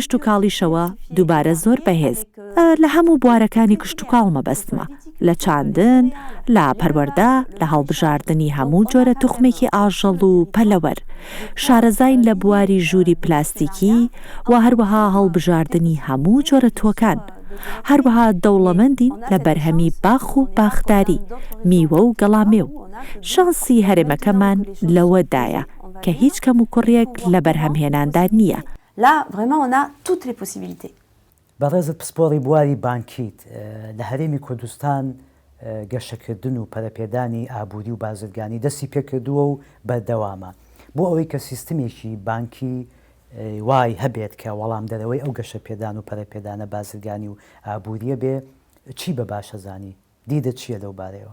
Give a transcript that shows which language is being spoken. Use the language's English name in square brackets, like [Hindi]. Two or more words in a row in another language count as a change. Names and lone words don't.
[Central Kurdish] و کاڵیشەوە دووبارە زۆر بەهێز لە هەموو بوارەکانی کشت و کاڵ مەبەستمە لە چاندن لە پەروەردە لە هەڵبژاردننی هەموو جۆرە توخمێکی ئاژەڵ و پەلەوەر شارەزاین لە بواری ژووری پلاستیکی و هەروەها هەڵبژاردننی هەموو جۆرە تۆکان هەروەها دەوڵەمەندین لە بەرهەمی باخ و باخداری میوە و گەڵامێ و شانسی هەرێمەکەمان لەوەدایە کە هیچ کەم و کوڕێک لە بەرهەمهێناندا نییە. [French] Là, vraiment, on a toutes les possibilités. [Central Kurdish] بەڕێزت پسپۆڕی بواری بانکیت لە هەرێمی کوردستان گەشەکردن و پەرەپێدانی ئابووری و بازرگانی دەستی پێکردووە و بەردەوامە بۆ ئەوەی کە سیستمێکی بانکی وای هەبێت کە وەڵام دەرەوەی ئەو گەشە پێدان و پەرەپێدانە بازرگانی و ئابووریە بێ چی بە باشەزانی دیدە چییە لەو بارەوە؟